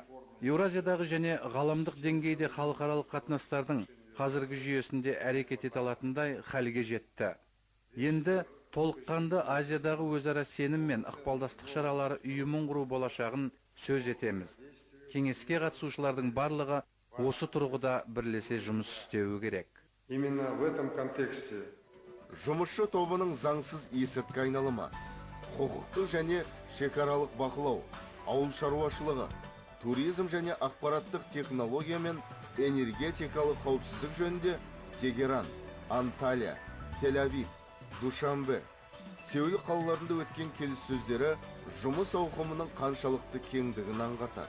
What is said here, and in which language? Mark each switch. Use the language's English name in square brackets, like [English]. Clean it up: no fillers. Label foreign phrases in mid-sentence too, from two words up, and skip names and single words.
[Kazakh] Еуразиядағы және ғаламдық деңгейде халықаралық қатынастардың қазіргі жүйесінде әрекет ете алатындай халге жетті. Енді толыққанды Азиядағы өзара сенім мен ықпалдастық шаралары ұйымын құру болашағын сөз етеміз. Кеңеске қатысушылардың барлығы осы тұрғыда бірлесе жұмыс істеуі керек. [Russian] Именно в этом контексте [Kazakh] жұмысшы тобының заңсыз есірткі айналымы, құқықтық және шекаралық бақылау, ауыл шаруашылығы, туризм және ақпараттық технология мен энергетикалық қауіпсіздік жөнінде Тегеран, Анталия, Тель-Авив, Душанбе, Сеул қалаларында өткен келіссөздері жұмыс ауқымының қаншалықты кеңдігін аңғартады.